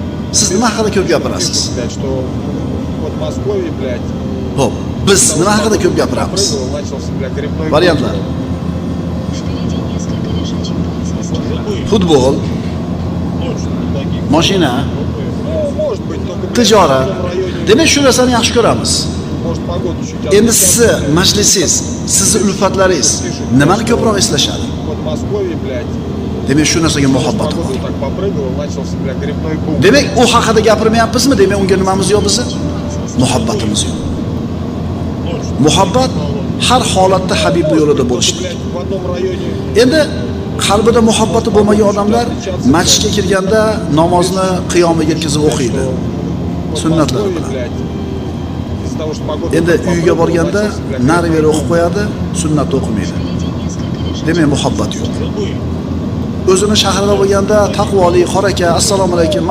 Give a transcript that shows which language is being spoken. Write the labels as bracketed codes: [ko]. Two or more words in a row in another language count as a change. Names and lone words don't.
[uz] Siz nima haqida ko'p gapirasiz? [ru] Блядь, что вот в Москве, блядь, [uz] Xo'p, biz nima haqida ko'p gapiramiz? [ru] прыгал, начался, блядь, грибной [uz] Variantlar. [ru] Впереди несколько лежачих полицейских. [uz] Futbol, mashina, [ru] Ну, может быть, только, блядь, [uz] tijorat. [ru] в том районе, [uz] Demak, shu narsani yaxshi ko'ramiz. [ru] может, погода чуть [uz] Endi sizni majlisingiz, sizni ulfatlaringiz nimani ko'proq eslashadi? [ru] Вот в Москве, блядь, [uz] Demak, shu narsaga muhabbat bor. [ru] погода так попрыгал, начался, блядь, грибной бум. [uz] Demak, u haqida gapirmayapmizmi? Demak, unga nimamiz yo'q bizni? Muhabbatimiz yo'q. Muhabbat har holatda Habibning yo'lida bo'lishlik. [ru] Блядь, в одном районе [uz] Endi qalbida muhabbati bo'lmagan odamlar masjidga kirganda namozni qiyomiga yetkazib o'qiydi. Sunnatlar bilan. [ru] блядь, из-за того, что погода [uz] Endi [ru] так [uz] uyiga [ru] попрыгал, [uz] borganda [ru] начался, блядь, [uz] nari [ru] грибной [uz] beri o'qib qo'yadi, sunnatni o'qimaydi. Demak, muhabbat yo'q. O'zini shahrida bo'lganda taqvoli, qoraka, assalomu alaykum